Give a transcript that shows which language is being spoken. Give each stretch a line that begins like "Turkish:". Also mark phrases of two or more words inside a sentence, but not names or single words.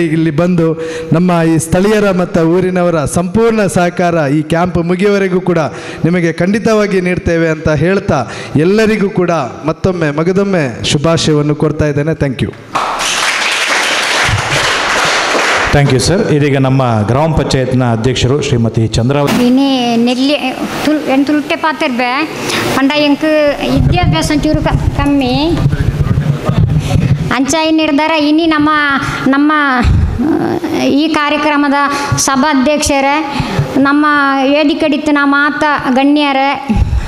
Kannada: ಇಲ್ಲಿ ಬಂದು ನಮ್ಮ ಈ ಸ್ಥಳೀಯರ ಮತ್ತು ಊರಿನವರ ಸಂಪೂರ್ಣ ಸಹಕಾರ ಈ ಕ್ಯಾಂಪ್ ಮುಗಿಯುವವರೆಗೂ ಕೂಡ ನಿಮಗೆ ಖಂಡಿತವಾಗಿ ನೀಡ್ತೇವೆ ಅಂತ ಹೇಳ್ತಾ ಎಲ್ಲರಿಗೂ ಕೂಡ ಮಗದೊಮ್ಮೆ ಶುಭಾಶಯವನ್ನು ಕೊಡ್ತಾ ಇದ್ದೇನೆ.
English: Thank you. Thank you sir.
Kannada: ಇದೀಗ ನಮ್ಮ ಗ್ರಾಮ ಪಂಚಾಯತ್ನ ಅಧ್ಯಕ್ಷರು ಶ್ರೀಮತಿ ಚಂದ್ರಾವತಿ.
Tulu: ಇನಿ ನೆಲ್ಲಿ ತುಲ್ಟೆ ಪಾತಿರ್ಬೆ ಪಂಡ ಎಂಕ್ ವಿದ್ಯಾಭ್ಯಾಸ ಚೂರು ಕಮ್ಮಿ ಅಂಚಾಯಿ ನಿರ್ಧಾರ ಇನಿ ನಮ್ಮ ಈ ಕಾರ್ಯಕ್ರಮದ ಸಭಾಧ್ಯಕ್ಷರೇ, ನಮ್ಮ ವೇದಿಕಡಿತ್ತಿನ ಮಾತ ಗಣ್ಯರೇ,